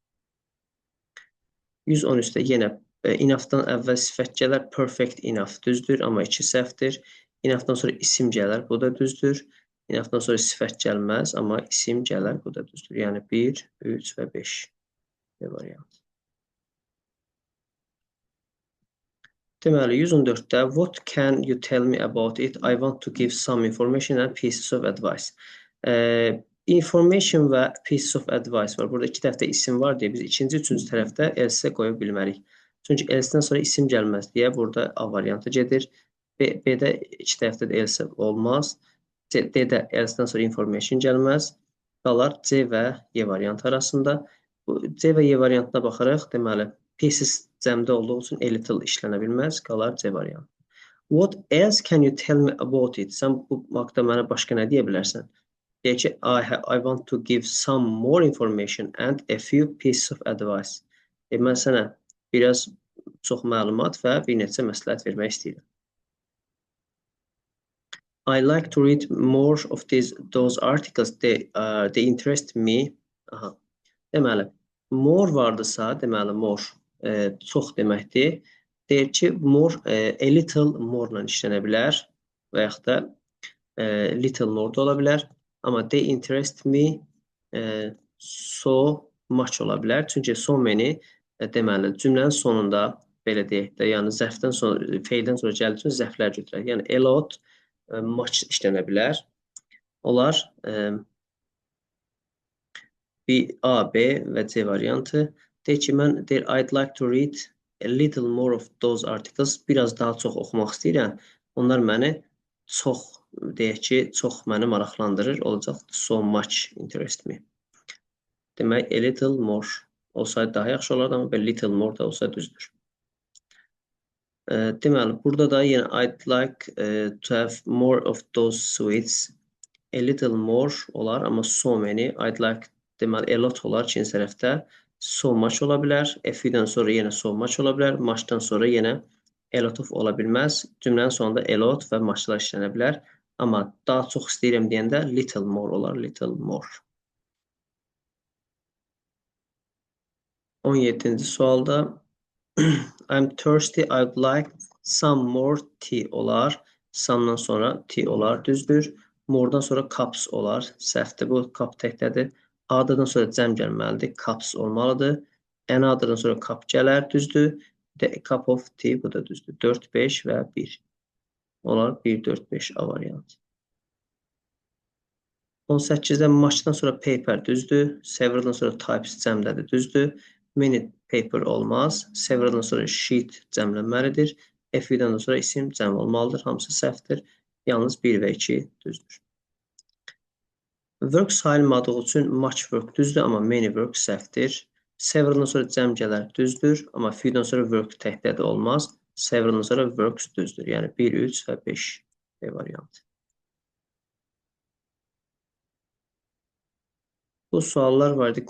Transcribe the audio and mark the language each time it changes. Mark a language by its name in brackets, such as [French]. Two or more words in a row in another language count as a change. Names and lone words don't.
[Azerbaijani] 113-də yenə enough'dan əvvəl sifət gələr, [English] perfect enough [Azerbaijani] düzdür, amma iki səhvdir. Enough'dan sonra isim gələr, bu da düzdür. Enough'dan sonra sifət gəlməz, amma isim gələr, bu da düzdür. Yəni 1, 3 və 5 variant. Deməli, 114-də [English] what can you tell me about it? I want to give some information and pieces of advice. Information və pieces of advice var. [Azerbaijani] Burada iki tərəfdə isim var deyə biz ikinci, üçüncü tərəfdə else qoya bilmərik. Çünki else'dən sonra isim gəlməz deyə burada A variantı gedir. B-də iki tərəfdə də else olmaz. D-də else'dən sonra information gəlməz. Qalar C və Y variantı arasında. C və Y variantına baxaraq, deməli, pieces cəmdə olduğu üçün [English] a little [Azerbaijani] işlənə bilməz. Qalar C variantı. [English] What else can you tell me about it? [Azerbaijani] Sən bu haqda mənə başqa nə deyə bilərsən? Deyək ki, [English] I want to give some more information and a few pieces of advice. [Azerbaijani] Mən sənə biraz çox məlumat və bir neçə məsləhət vermək istəyirəm. [English] I like to read more of those articles. They interest me. [Azerbaijani] Aha. Deməli, more vardısa, deməli more çox deməkdir. Deyir ki, [English] more a little more-la [Azerbaijani] işlənə bilər və yaxud da [English] little more [Azerbaijani] da ola bilər. Amma [English] they interest me so much [Azerbaijani] ola bilər. Çünki [English] so many [Azerbaijani] deməli cümlənin sonunda belə deyək də, yəni zərfdən sonra, feildən sonra gəldiyi üçün zərflər götürək. Yəni [English] a lot, [Azerbaijani] much işlənə bilər. Onlar A, B və C variantı. Deyək ki, mən [English] I'd like to read a little more of those articles. [Azerbaijani] Biraz daha çox oxumaq istəyirəm. Onlar məni çox, deyək ki, çox məni maraqlandırır. [English] Olacaq so much interest me. [Azerbaijani] Demək, [English] a little more [Azerbaijani] olsaydı daha yaxşı olardı, amma belə [English] little more [Azerbaijani] da olsa düzdür. Deməli, burada da yenə [English] I'd like to have more of those sweets. A little more [Azerbaijani] olar, amma [English] so many. I'd like, [Azerbaijani] deməli, [English] a lot [Azerbaijani] olar ikinci tərəfdə. [English] So much [Azerbaijani] ola bilər. [English] A few-dən [Azerbaijani] sonra yenə [English] so much [Azerbaijani] ola bilər. Much-dan sonra yenə [English] a lot of [Azerbaijani] ola bilməz. Cümlənin sonunda [English] a lot [Azerbaijani] və much-lar işlənə bilər. Amma daha çox istəyirəm deyəndə [English] little more [Azerbaijani] olar, [English] little more. [Azerbaijani] 17-ci sualda [English] I'm thirsty, I'd like some more tea olar. [Azerbaijani] Some'dan sonra tea olar, düzdür. More'dan sonra cups olar. Səhvdir, bu cup təkdədir. A'dan sonra cəm gəlməlidir, cups olmalıdır. Another'dan sonra cup gələr, düzdür. Bir də [English] a cup of tea, [Azerbaijani] bu da düzdür. 4, 5 və 1. Onlar 1, 4, 5 A variantı. 18-də matchdan sonra paper düzdür. Severaldan sonra types cəmdədir, düzdür. Many paper olmaz. Severaldan sonra sheet cəmlənməlidir. FU-dan sonra isim cəm olmalıdır. Hamısı səhvdir. Yalnız 1 və 2 düzdür. Work sayılmadığı üçün [English] much work [Azerbaijani] düzdür, amma [English] many work [Azerbaijani] səhvdir. Severaldan sonra cəm gələr düzdür, amma few-dan sonra work təkdə də olmaz. Severaldan sonra works düzdür. Yəni 1, 3 və 5 B variantı. Bu suallar var idi.